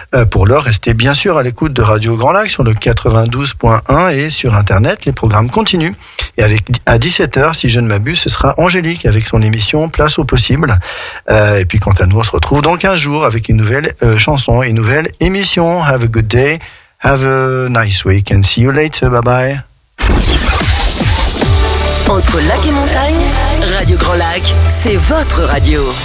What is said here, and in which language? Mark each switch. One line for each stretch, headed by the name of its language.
French: Pour l'heure, restez bien sûr à l'écoute de Radio Grand Lac sur le 92.1 et sur Internet. Les programmes continuent. Et à 17h, si je ne m'abuse, ce sera Angélique avec son émission Place au possible. Et puis quant à nous, on se retrouve dans 15 jours avec une nouvelle chanson, une nouvelle émission.
English: Have a good day. Have a nice week and see you later. Bye bye.
French: Entre lac et montagne, Radio Grand Lac, c'est votre radio.